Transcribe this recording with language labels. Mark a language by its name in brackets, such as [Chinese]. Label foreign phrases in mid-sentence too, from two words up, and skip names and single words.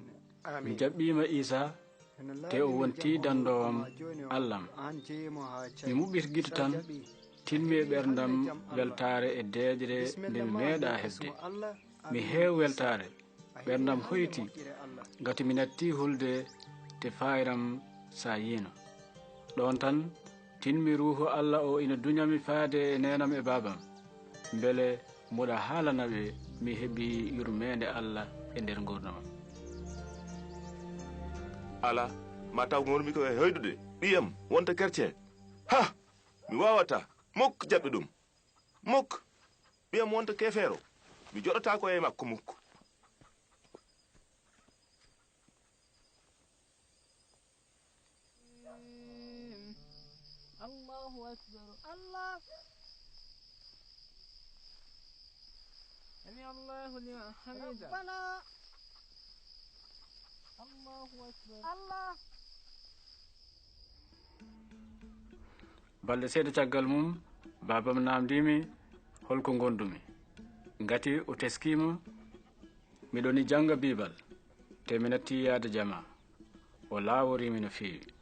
[Fula] mi jaɓɓima isa te o wonti dandowam allahn mi muɓɓita guito tan tilmi e ɓerdam weltare e deejre nde mi meeɗa heɓde mi heew weltare ɓerdam hoyti gati mi natti hulde te fayiram sa yino ɗon tan tinmi ruuhu allah o ina duñami faade e nenam e babam beele mboɗa haalanaɓe mi heeɓi yurmede allah e nder gurdamam ala ma taw gonmi ko e hoydude ɓiyam wonta chrétien ha mi wawata mukk jaɓɓe ɗum mukk ɓiyam wonta kefeero mi joɗata ko e makko mukk [Arabic] الله أكبر الله سمع الله لمن حمده ربنا الله أكبر الله [Fula] balɗe seeɗa caggal mum babam namdimi holko gondumi ngati o teskima miɗoni janga bibal te mi natti yaade jama o laaworimi no feewi